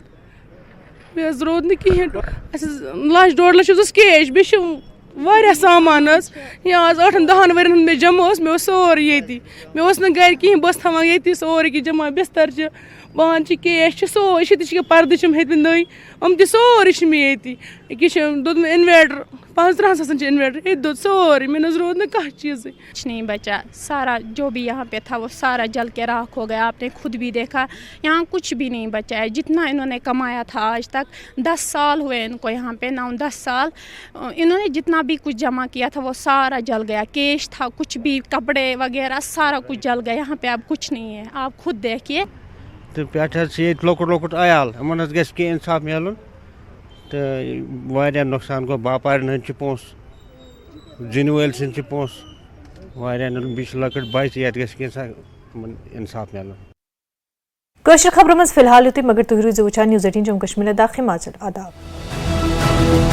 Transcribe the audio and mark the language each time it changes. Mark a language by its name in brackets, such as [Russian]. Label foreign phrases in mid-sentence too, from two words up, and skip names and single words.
[Kashmiri] بیٚیہِ حظ روٗد نہٕ کِہیٖنۍ اَسہِ حظ 1.5 لچھ حظ اوس کیش بیٚیہِ چھِ واریاہ سامان حظ یا آز 8-10 ؤرین ہُنٛد مےٚ جمع اوس مےٚ اوس سورُے ییٚتی مےٚ اوس نہٕ گرِ کِہیٖنۍ بہٕ ٲسٕس تھاوان ییٚتی سورُے کینٛہہ جمع بستر چھِ بانہٕ چھِ کیش چھِ سورُے چھِ تہِ چھِ پردٕ چھِم ہیٚتمٕتۍ نٔے یِم تہِ سورُے چھِ مےٚ ییٚتی أکیاہ چھِ دوٚد مےٚ اِنویٹر 15 ساسن چھِ اِنویٹر ییٚتہِ دوٚد سورُے مےٚ نہ حظ روٗد نہٕ کانٛہہ چیٖزٕے. [Urdu] کچھ نہیں بچا سارا جو بھی یہاں پہ تھا وہ سارا جل کے راکھ ہو گیا. آپ نے خود بھی دیکھا یہاں کچھ بھی نہیں بچا ہے. جتنا انہوں نے کمایا تھا آج تک 10 سال ہوئے ان کو یہاں پہ 9-10 سال انہوں نے جتنا بھی کچھ جمع کیا تھا وہ سارا جل گیا. کیش تھا کچھ بھی کپڑے وغیرہ سارا کچھ جل گیا. یہاں پہ اب کچھ نہیں ہے آپ خود دیکھیے. [Kashmiri] تو پہ لۄکُٹ عیال یِمن حظ گژھِ کینٛہہ اِنصاف میلُن تہٕ واریاہ نۄقصان گوٚو باپارٮ۪ن ہٕنٛدۍ چھِ پونٛسہٕ زِنہِ وٲلۍ سٕنٛدۍ چھِ پونٛسہٕ واریاہن بیٚیہِ چھِ لۄکٕٹۍ بچہِ یتھ گژھِ کینٛژھا اِنصاف میلُن. کٲشِر خبرن منٛز فی الحال یُتُے مگر تُہۍ روٗزِو وٕچھان نیوز 18 جموں کشمیر لداخ ہماچل.